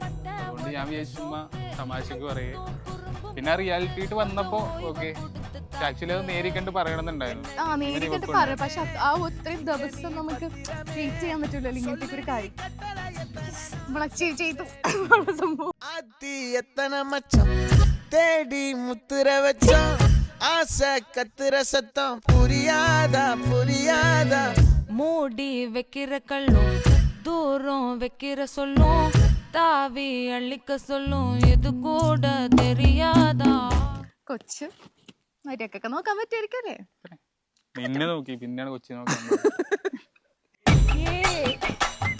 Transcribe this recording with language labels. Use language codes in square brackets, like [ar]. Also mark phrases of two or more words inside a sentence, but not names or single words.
[ml] അതുകൊണ്ട് ഞാൻ വിചാരിച്ചുമ്മ തമാശക്ക് പറയേ. പിന്നെ റിയാലിറ്റിയിട്ട് വന്നപ്പോ [en] okay actually [ml] അത് നേരിക്കണ്ട് പറയണമെന്നുണ്ടായിരുന്നു. നേരിക്കണ്ട് പറയാം. പക്ഷെ ആ ഒത്തിരി ദിവസം നമുക്ക് വെയിറ്റ് ചെയ്യാൻ പറ്റൂലല്ലോ ഇങ്ങനത്തെ ഒരു കാര്യം. ചെയ്തു സംഭവം [ta] தேடி முத்துற வச்சோம் ஆசை கத்துற சத்தம் புரியாதா புரியாதா மூடி வைக்கிற கல்லும் தூரம் வைக்கிற சொல்லும் தாவி அள்ளிக்க சொல்லும் இது கூட தெரியாதா. [ml] കൊച്ചു മര്യാദക്കൊക്കെ നോക്കാൻ പറ്റുമായിരിക്കും അല്ലേ? നിന്നെ നോക്കി പിന്നെയാണ് കൊച്ചി നോക്കാൻ